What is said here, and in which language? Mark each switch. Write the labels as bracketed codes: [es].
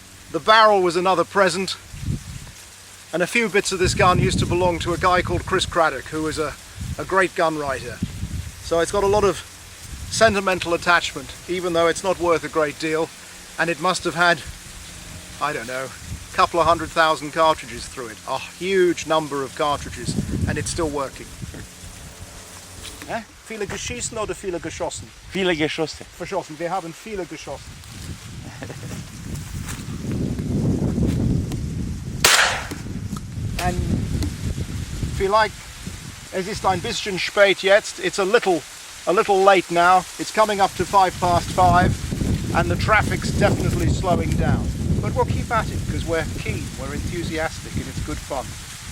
[en] The barrel was another present. And a few bits of this gun used to belong to a guy called Chris Craddock, who was a great gun writer. So it's got a lot of sentimental attachment, even though it's not worth a great deal. And it must have had, I don't know, a couple of 100,000 cartridges through it. A huge number of cartridges, and it's still working. [de] Viele geschießen oder viele geschossen? Viele geschossen. Verschossen. Wir haben viele geschossen. And vielleicht, es ist ein bisschen spät jetzt. [en] It's a little late now. It's coming up to 5:05, and the traffic's definitely slowing down. But we'll keep at it because we're keen, we're enthusiastic, and it's good fun.